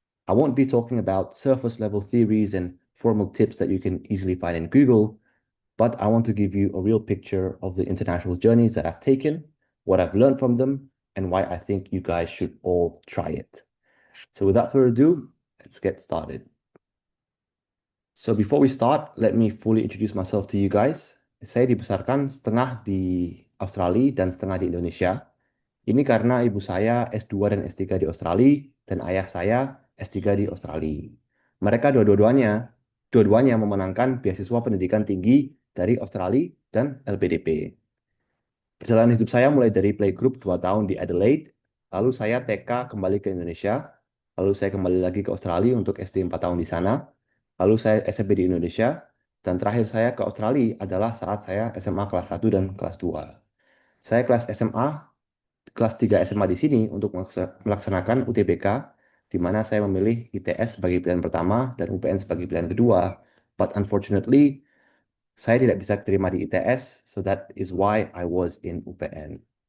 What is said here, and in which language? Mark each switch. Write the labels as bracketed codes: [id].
[en] I won't be talking about surface level theories and formal tips that you can easily find in Google, but I want to give you a real picture of the international journeys that I've taken, what I've learned from them, and why I think you guys should all try it. So, without further ado, let's get started. So, before we start, let me fully introduce myself to you guys. [id] Saya dibesarkan setengah di Australia dan setengah di Indonesia. Ini karena ibu saya S2 dan S3 di Australia dan ayah saya S3 di Australia. Mereka dua-duanya memenangkan beasiswa pendidikan tinggi dari Australia dan LPDP. Perjalanan hidup saya mulai dari playgroup 2 tahun di Adelaide, lalu saya TK kembali ke Indonesia, lalu saya kembali lagi ke Australia untuk SD 4 tahun di sana, lalu saya SMP di Indonesia, dan terakhir saya ke Australia adalah saat saya SMA kelas 1 dan kelas 2. Saya kelas 3 SMA di sini untuk melaksanakan UTBK, di mana saya memilih ITS sebagai pilihan pertama dan UPN sebagai pilihan kedua. [en] But unfortunately, [id] saya tidak bisa terima di ITS, [en] so that is why I was in UPN.